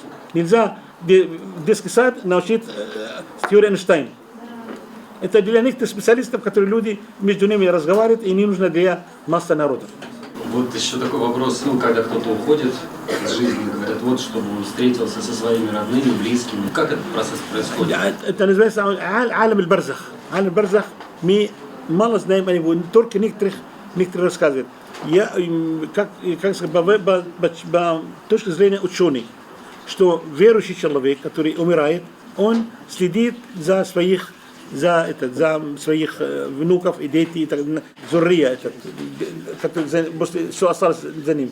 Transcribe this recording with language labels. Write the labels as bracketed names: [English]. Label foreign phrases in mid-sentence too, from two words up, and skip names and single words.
[Russian] Нельзя детский сад научить теорию Эйнштейна. Это для некоторых специалистов, которые люди между ними разговаривают, и не нужно для массы народов. Вот еще такой вопрос, когда кто-то уходит из жизни, говорят, вот, чтобы он встретился со своими родными, близкими. Как этот процесс происходит? Это называется [Arabic] عالم البرزخ. عالم البرزخ [Russian] мы мало знаем о него, только некоторые рассказывают. Я, как сказать, по точке зрения ученых, что верующий человек, который умирает, он следит за своих внуков и детей, зуррия, что осталось за ним.